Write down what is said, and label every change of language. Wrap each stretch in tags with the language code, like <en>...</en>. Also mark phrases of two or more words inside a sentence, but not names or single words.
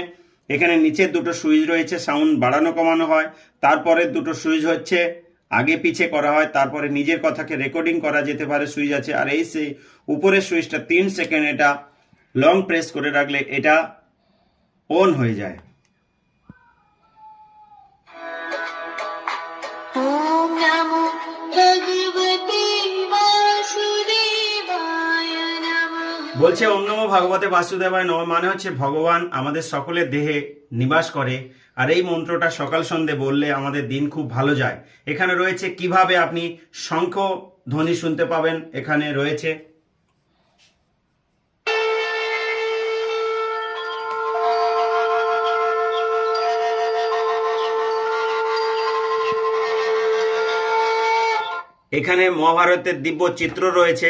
<bn>এখানে নিচের দুটো সুইচ রয়েছে, সাউন্ড বাড়ানো কমানো হয়। তারপরে দুটো সুইচ হচ্ছে আগে পিছে করা হয়, তারপরে নিজের কথাকে রেকর্ডিং করা যেতে পারে সুইচ আছে। আর এই সেই উপরের সুইচটা 3 সেকেন্ড এটা</bn> <en>long press</en> <bn>করে রাখলে এটা অন হয়ে যায়।</bn> <sa>ওম নমো ভগবতে বাসুদেবায় নমঃ। বলছে ওম নমো ভগবতে বাসুদেবায় নমঃ,</sa> <bn>মানে হচ্ছে ভগবান আমাদের সকলের দেহে নিবাস করে। আর এই মন্ত্রটা সকাল সন্ধে বললে আমাদের দিন খুব ভালো যায়। এখানে রয়েছে কিভাবে আপনি শঙ্খ ধ্বনি শুনতে পাবেন, এখানে রয়েছে। এখানে মহাভারতের দিব্য চিত্র রয়েছে।</bn>